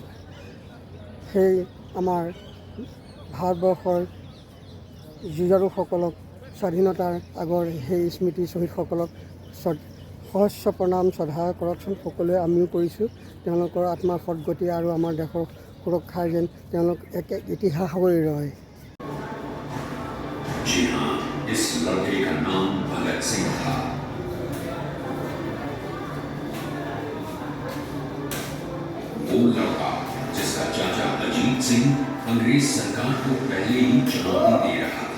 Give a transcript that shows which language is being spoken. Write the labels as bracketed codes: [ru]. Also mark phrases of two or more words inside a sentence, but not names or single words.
[as] সেই আমাৰ ভাৰতবৰ্ষৰ যুঁজাৰুসকলক, স্বাধীনতাৰ আগৰ সেই স্মৃতি শ্বহীদসকলক সহস্ৰ প্ৰণাম শ্ৰদ্ধা কৰকচোন। সকলোৱে আমিও কৰিছোঁ। তেওঁলোকৰ আত্মাৰ সদ্গতি আৰু আমাৰ দেশৰ সুৰক্ষাৰ যেন তেওঁলোক এক ইতিহাস হৈ ৰয়। [hi] जी हाँ, इस लड़के का नाम भगत सिंह था। वो लड़का जिसका चाचा अजीत सिंह अंग्रेज सरकार को पहले ही चुनौती दे रहा था।